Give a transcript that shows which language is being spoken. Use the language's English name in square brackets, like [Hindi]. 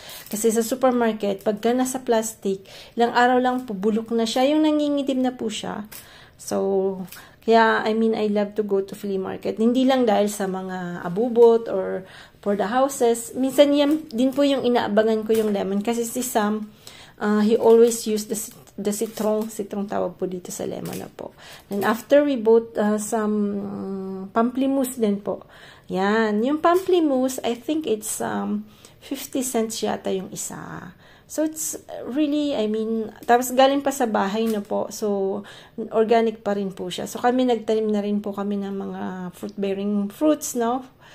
[Filipino] Kasi sa supermarket, pagka nasa plastic, ilang araw lang po, bulok na siya. Yung nangingitim na po siya. [English] So, kaya, I mean, I love to go to flea market. [Filipino] Hindi lang dahil sa mga abubot or [English] for the houses. [Filipino] Minsan yan din po yung inaabangan ko yung lemon. Kasi si Sam, [English] he always use the citron [Filipino] tawag po dito sa lemon na po. [English] And after we bought some pamplemousse [Filipino] din po. [English] Yan. Yung pamplemousse, I think it's 50 cents [Filipino] yata yung isa. So, it's really, I mean, tapos galing pa sa bahay na po. So, organic pa rin po siya. So, kami nagtanim na rin po kami ng mga fruit-bearing fruits, no?